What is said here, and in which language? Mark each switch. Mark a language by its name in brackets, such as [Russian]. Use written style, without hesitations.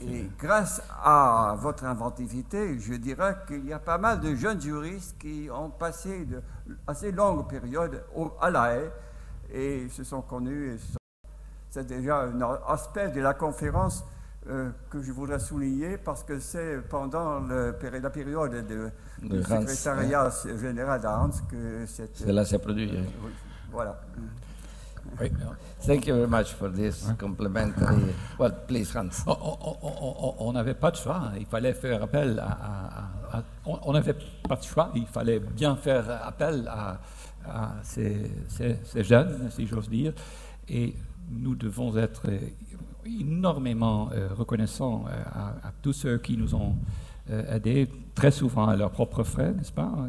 [French] Et grâce à votre inventivité, je dirais qu'il y a pas mal de jeunes juristes qui ont passé de assez longues périodes à la Haye et se sont connus. C'est déjà un aspect de la conférence que je voudrais souligner, parce que c'est pendant la période du secrétariat général d'Hans que cela s'est produit. Voilà. Oui. [English] Thank you very much for this complimentary. Well, please, Hans. [French] On n'avait pas de choix. Il fallait faire appel on n'avait pas de choix. Il fallait bien faire appel à ces jeunes, si j'ose dire. Et nous devons être énormément reconnaissants à tous ceux qui nous ont aidés, très souvent à leurs propres frais, n'est-ce pas?